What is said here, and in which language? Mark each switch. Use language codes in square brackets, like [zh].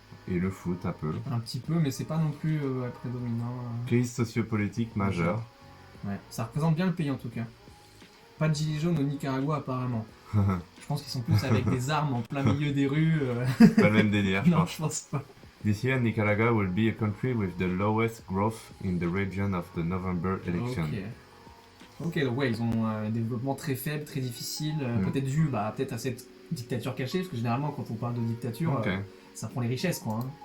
[fr] Et le foot un peu. Un petit peu, mais c'est pas non plus prédominant. Crise sociopolitique majeure. Ouais, ça représente bien le pays en tout cas. Pas de gilets jaunes au Nicaragua apparemment. Je pense qu'ils sont plus avec des armes en plein milieu des rues. Pas le même délire, je pense. Non, je pense pas. [en] This year, Nicaragua will be a country with the lowest growth in the region of the November election. [fr] Ok, donc ouais, ils ont un développement très faible, très difficile, peut-être dû peut-être à cette dictature cachée, parce que généralement quand on parle de dictature, ça prend les richesses quoi.